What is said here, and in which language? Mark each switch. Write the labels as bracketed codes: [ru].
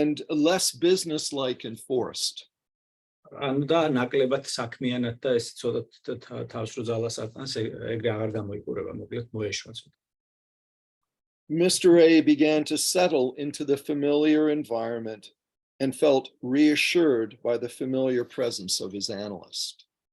[en] less businesslike and forced. [ka] ანუ და ნაკლებად საქმიანად და ეს ცოტა თავს რო ძალას ატანს, ეგრე აღარ გამოიყურება, მოკლედ მოეშვა ცოტა. [en] Mr. A began to settle into the familiar environment and felt reassured by the familiar presence of his analyst.